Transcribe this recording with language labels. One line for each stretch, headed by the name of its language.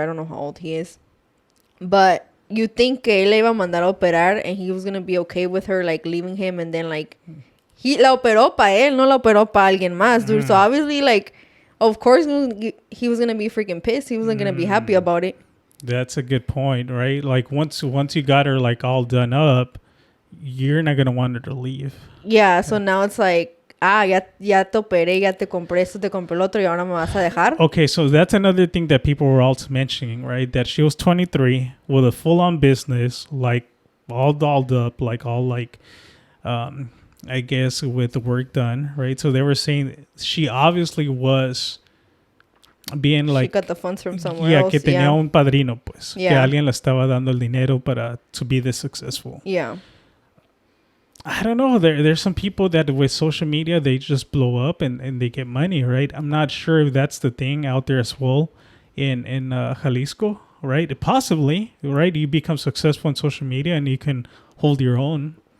English: I don't know how old he is. But you think
Spanish: que él le iba a mandar a operar
English: and he was going to be okay with her, like, leaving him, and then, like, he
Spanish: la operó pa él, no la operó pa alguien más,
English: dude. So, obviously, like, of course, he was going to be freaking pissed. He wasn't going to be happy about it. That's a good point, right? Like, once you got her, like, all done up, you're not going to want her to leave. Yeah, so now it's like,
Spanish: ya te operé, ya te compré esto, te compré lo otro, y ahora me vas a dejar.
English: Okay, so that's another thing that people were also mentioning, right? That she was 23 with a full-on business, like, all dolled up, like, all, like, I guess, with the work done, right? So they were saying she obviously was being like... She got the funds from somewhere else.
Spanish: Que tenía un padrino, pues.
English: Yeah.
Spanish: Que alguien le estaba dando el dinero
English: to be this successful. Yeah. I don't know. There's some people that with social media, they just blow up and they get money, right? I'm not sure if that's the thing out there as well in Jalisco, right? Possibly, right? You become successful on social media and you can hold your own.